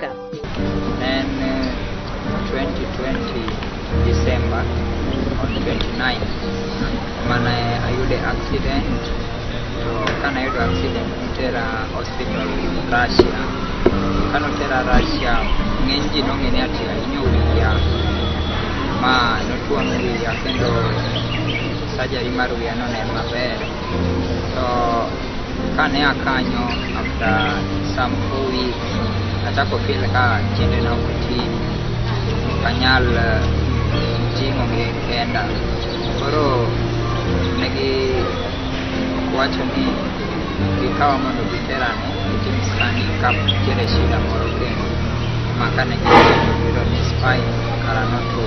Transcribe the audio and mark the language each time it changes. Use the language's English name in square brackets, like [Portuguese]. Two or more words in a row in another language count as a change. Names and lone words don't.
[Luo (Kenya and Tanzania)] En 2020 December on 29 mana ayude accident, to kana ayudo accident nitera hospital Russia. Kana tera Russia ng'eny ji nong'eni ati ahinyo wiya ma notuomo wiya kendo surgery mar wiya nonen maber. To kane akanyo [English] after some 4 weeks [Luo (Kenya and Tanzania)] achako feel ka tiendena ok ti, kanyal ting'o kenda. Koro negi wacho ni gikawa mondo giterane gitim scanning ka nitiere shida moro kendo makane giyudo ni spine kara notur.